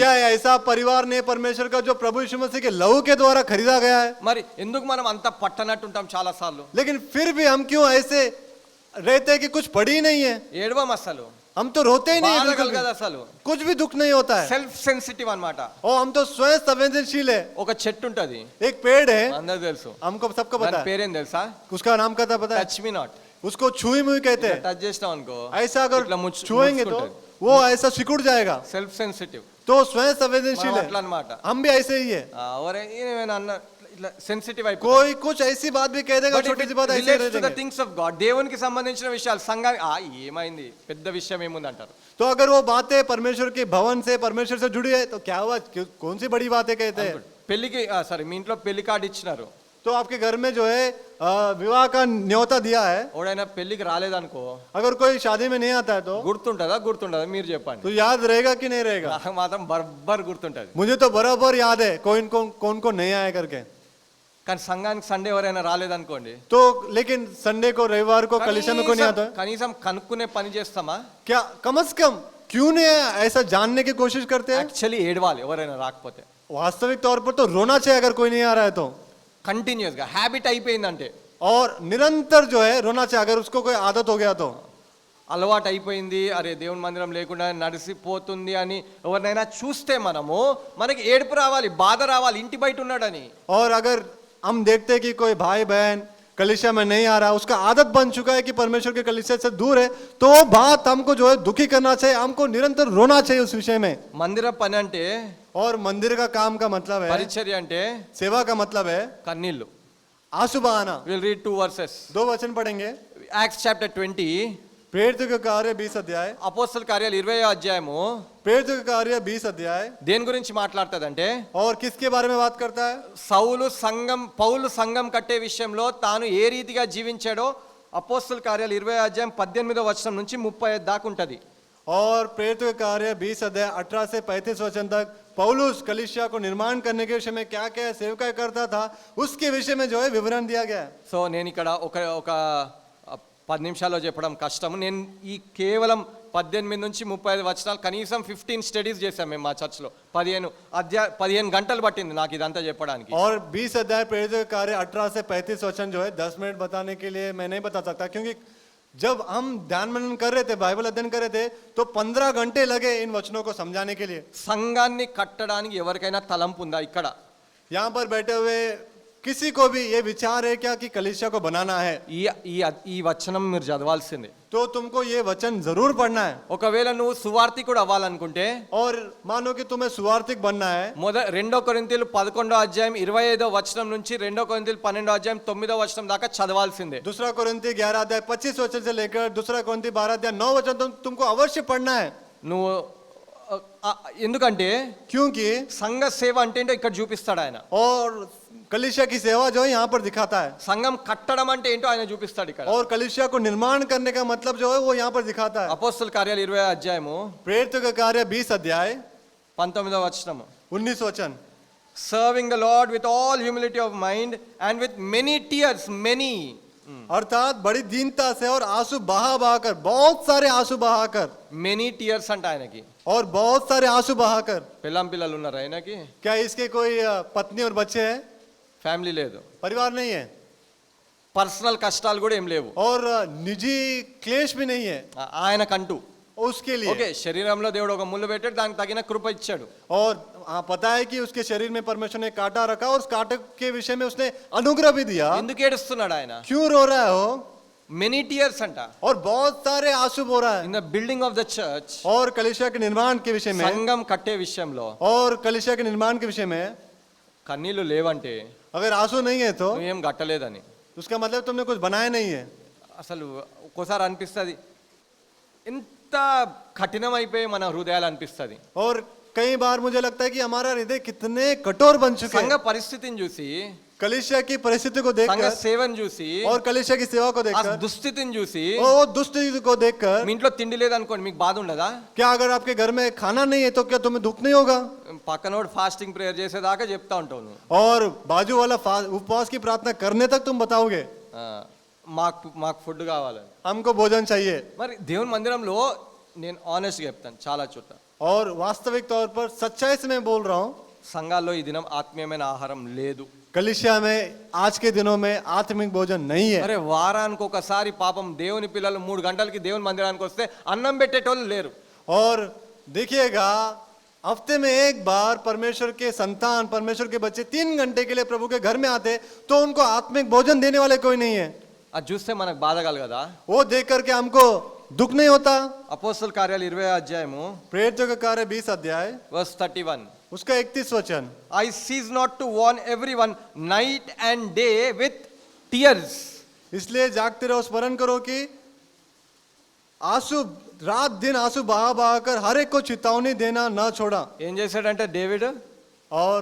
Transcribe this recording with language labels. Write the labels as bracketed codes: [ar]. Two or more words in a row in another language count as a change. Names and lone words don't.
[hi] क्या यह ऐसा परिवार नहीं परमेश्वर का जो प्रभु यीशु मसीह के लहू के द्वारा खरीदा गया है? [te] మరి ఎందుకు మనం అంత పట్టనట్టు ఉంటాం చాలా సార్లు? [hi] लेकिन फिर भी हम क्यों ऐसे रहते हैं कि कुछ पड़ी ही नहीं है? [te] ఏడవం అసలు, [hi] हम तो रोते ही नहीं [te] బాధ [hi] बिल्कुल [te] కలగదు [hi] भी. [te] అసలు. [hi] कुछ भी दुख नहीं होता है. [en] self sensitive [te] అన్నమాట. [hi] और हम तो स्वयं संवेदनशील है. [te] ఒక చెట్టు ఉంటది, [hi] एक पेड़ है, [te] అందరూ తెలుసు, [hi] हमको सबको पता [te] దాని [hi] है. [te] పేరేం తెలుసా? [hi] उसका नाम कहता पता है? [en] Touch me not. [hi] उसको छुई मुई कहते हैं. [te] టచ్ చేసినాం అనుకో, [hi] ऐसा अगर [te] ఇట్లా [hi] छुएंगे तो वो ऐसा सिकुड़ जाएगा. [en] Self sensitive [hi] तो स्वयं संवेदनशील है. [te] అట్లా అన్నమాట. [hi] हम भी ऐसे ही है. [te] ఒరే ఈయన అన్న ఇట్లా సెన్సిటివ్ అయిపోయి [hi] कोई कुछ ऐसी बात भी कह देगा, छोटी सी बात ऐसे रह [en] to the [hi] जाएंगे. [en] Things of God, [te] దేవునికి సంబంధించిన విషయాలు సంఘానికి ఏమైంది, పెద్ద విషయం ఏముంది అంటారు. [hi] तो अगर वो बातें परमेश्वर के भवन से परमेश्वर से जुड़ी है तो क्या हुआ, कौन सी बड़ी बातें कहते हैं. [te] పెళ్లికి సారీ మీ ఇంట్లో పెళ్లి కార్డు ఇచ్చినారు, [hi] तो आपके घर में जो है विवाह का न्योता दिया है. [te] ఎవడైనా పెళ్లికి రాలేదనుకో, [hi] अगर कोई शादी में नहीं आता है तो [te] గుర్తుంటదా మీరు చెప్పండి. [hi] तो याद रहेगा कि नहीं रहेगा? [te] నాకు మాత్రం బర్బర్ గుర్తుంటది. [hi] मुझे तो बराबर याद है कौन को नहीं आया करके. [te] కానీ సంఘానికి సండే ఎవరైనా రాలేదనుకోండి, [hi] तो लेकिन संडे को रविवार को कलीसिया में कोई नहीं आता है. [te] కనీసం కనుక్కునే పని చేస్తామా? [hi] क्या कम से कम क्यों नहीं ऐसा जानने की कोशिश करते हैं? [te] యాక్చువల్లీ ఏడవాలి ఎవరైనా రాకపోతే. [hi] वास्तविक तौर पर तो रोना चाहिए अगर कोई नहीं आ रहा है तो. [te] కంటిన్యూస్ గా హ్యాబిట్ అయిపోయిందంటే, [hi] और निरंतर जो है रोना चाहिए अगर उसको कोई आदत हो गया तो. [te] అలవాటు అయిపోయింది, అరే దేవుని మందిరం లేకుండా నడిసిపోతుంది అని ఎవరినైనా చూస్తే మనకి ఏడుపు రావాలి, బాధ రావాలి, ఇంటి బయట ఉన్నాడని. [hi] और अगर हम देखते हैं कि कोई भाई बहन कलीसिया में नहीं आ रहा, उसका आदत बन चुका है कि परमेश्वर के कलीसिया से दूर है, तो वो बात हमको जो है दुखी करना चाहिए, हमको निरंतर रोना चाहिए उस विषय में. [te] మందిర పని అంటే, [hi] और मंदिर का काम का मतलब है, [te] పరిచర్య అంటే [hi] सेवा का मतलब है [te] కన్నీళ్ళు. [hi] आंसू बहाना. [en] Will read 2 verses. [hi] 2 वचन पढ़ेंगे. [en] Acts chapter 20, [hi] प्रेरितों के कार्य 20 अध्याय. [te] అపోస్తల కార్యాలు 20వ అధ్యాయము [hi] प्रेरितों के कार्य 20 अध्याय. [te] దేని గురించి మాట్లాడుతుందంటే, [hi] और किसके बारे में बात करता है? [te] పౌలు సంఘం కట్టే విషయంలో తాను ఏ రీతిగా జీవించాడో అపోస్తల కార్యాలు 20వ అధ్యాయం 18వ వచనం నుంచి 35 దాకా ఉంటది. [hi] और प्रेरितों के कार्य 20 अध्याय 18 से 35 वचन तक पौलुस कलीसिया को निर्माण करने के विषय में क्या क्या सेवकाई करता था उसके विषय में जो है विवरण दिया गया है। [te] సో నేను ఇక్కడ ఒక 10 నిమిషాల్లో చెప్పడం కష్టం. నేను ఈ కేవలం 18 నుంచి 35 వచనాలు కనీసం 15 స్టడీస్ చేశాం మేము మా చర్చ్లో. 15 గంటలు పట్టింది నాకు ఇదంతా చెప్పడానికి. [hi] और 20 अध्याय प्रेरितों के कार्य 18 से 35 वचन जो है 10 मिनट बताने के लिए मैं नहीं बता सकता, क्योंकि जब हम ध्यान मनन कर रहे थे, बाइबल अध्ययन कर रहे थे, तो 15 घंटे लगे इन वचनों को समझाने के लिए। [te] సంఘాన్ని కట్టడానికి ఎవరికైనా తలంపు ఉందా ఇక్కడ? [hi] यहाँ पर बैठे हुए किसी को भी ये विचार है क्या कि कलीसिया को बनाना है? [te] ఈ వచనం మీరు చదవాల్సిందే. [hi] तो तुमको ये वचन जरूर पढ़ना है। [te] ఒకవేళ నువ్వు సువార్థికుడు అవ్వాలనుకుంటే [hi] और मानो कि तुम्हें सुवार्थिक बनना है, [te] 2 కొరింథీయులు 11వ అధ్యాయం 25వ వచనం నుంచి 2 కొరింథీయులు 12వ అధ్యాయం 9వ వచనం దాకా చదవాల్సిందే. [hi] दूसरा कोरिन्थी 11 अध्याय 25 वचन से लेकर दूसरा कोरिन्थी 12 अध्याय 9 वचन तुमको अवश्य पढ़ना है। [te] నువ్వు ఎందుకంటే [hi] क्योंकि [te] సంఘ సేవ అంటే ఏంటో ఇక్కడ చూపిస్తాడు ఆయన. [hi] और कलीसिया की सेवा जो है यहाँ पर दिखाता है, [te] సంఘం కట్టడం అంటే ఏంటో ఆయన చూపిస్తాడు ఇక్కడ. [hi] और कलीसिया को निर्माण करने का मतलब जो है वो यहाँ पर दिखाता है। [te] అపోస్తల కార్యాలు 20వ అధ్యాయము [hi] प्रेरितों का कार्य 20 अध्याय [te] 19వ వచనము. [hi] 19 वचन, [en] Serving the Lord with all humility of mind and with many tears, many. [hi] अर्थात बड़ी दीनता से और आंसू बहा बहाकर, बहुत सारे आंसू बहाकर, [en] Many tears [te] అంటే ఆయనకి. [hi] और बहुत सारे आंसू बहाकर। [te] పిల్లం పిల్లలు ఉన్నారు ఆయనకి? [hi] क्या इसके कोई पत्नी और बच्चे हैं? [te] ఫ్యామిలీ లేదు. [hi] परिवार नहीं है, [te] పర్సనల్ కష్టాలు కూడా ఏం లేవు [hi] और निजी क्लेश भी नहीं है [te] ఆయనకంటూ. [hi] उसके लिए। [te] ఓకే, శరీరంలో దేవుడు ఒక ముళ్ళు పెట్టాడు, దానికి తగిన కృప ఇచ్చాడు. [hi] और पता है कि उसके शरीर में परमेश्वर ने कांटा रखा और उस कांटे के विषय में उसने अनुग्रह भी दिया। [te] ఎందుకు ఏడుస్తున్నాడు ఆయన? [hi] क्यों रो रहा है वो? [en] many tears [te] అంట. [hi] और बहुत सारे आंसू बो रहा है। [en] In the building of the church, [hi] और कलीसिया के निर्माण के विषय में, [te] సంఘం కట్టే విషయంలో [hi] और कलीसिया के निर्माण के विषय में [te] కన్నీళ్లు లేవంటే [hi] अगर आंसू नहीं है तो [te] నువ్వేం కట్టలేదని. [hi] उसका मतलब तुमने कुछ बनाया नहीं है। [te] అసలు ఒక్కోసారి అనిపిస్తుంది ఎంత కఠినమైపోయి మన హృదయాలు అనిపిస్తుంది. [hi] और कई बार मुझे लगता है कि हमारा हृदय कितने कठोर बन चुके [te] సంఘ [hi] हैं। [te] పరిస్థితిని చూసి, [hi] कलीसिया की परिस्थिति को [te] సంఘ [hi] देखकर [te] సేవను చూసి, [hi] और कलीसिया की सेवा को [te] ఆ [hi] देखकर, [te] దుస్థితిని చూసి, [hi] और दुष्ट को देखकर, [te] మీ ఇంట్లో తిండి లేదనుకోండి, మీకు బాధ ఉండదా? [hi] क्या अगर आपके घर में खाना नहीं है तो क्या तुम्हें दुख नहीं होगा? [te] పక్కనోడు [en] fasting prayer [te] చేసేదాకా చెప్తా ఉంటావు నువ్వు. [hi] और बाजू वाला उपवास की प्रार्थना करने तक तुम बताओगे [te] మాకు ఫుడ్ కావాలని. [hi] हमको भोजन चाहिए। [te] మరి దేవుని మందిరంలో నేను ఆనెస్ట్గా చెప్తాను, చాలా చోట్ల [hi] और वास्तविक तौर पर सच्चाई से मैं बोल रहा हूँ, [te] సంఘాల్లో ఈ దినం ఆత్మీయమైన ఆహారం లేదు. [hi] कलीसिया में आज के दिनों में आत्मिक भोजन नहीं है। [te] అరే వారానికి ఒకసారి పాపం దేవుని పిల్లలు 3 గంటలకి దేవుని మందిరానికి వస్తే అన్నం పెట్టేటోళ్ళు లేరు. [hi] और देखिएगा हफ्ते में एक बार परमेश्वर के संतान, परमेश्वर के बच्चे 3 घंटे के लिए प्रभु के घर में आते तो उनको आत्मिक भोजन देने वाले कोई नहीं है। [te] అది చూస్తే మనకు బాధ కలగదా? [hi] वो देख करके हमको दुख नहीं होता? [te] అపోస్తల కార్యాలు 20వ అధ్యాయము [hi] प्रेरितों का कार्य 20 अध्याय [te] వర్స్ 31. [hi] उसका 31 वचन, [en] I cease not to warn everyone night and day with tears. [hi] इसलिए जागते रहो, स्मरण करो कि आंसू रात दिन आंसू बहा बहा कर हर एक को चेतावनी देना न छोड़ा। [te] ఏం చేశాడంటే డేవిడ్, [hi] और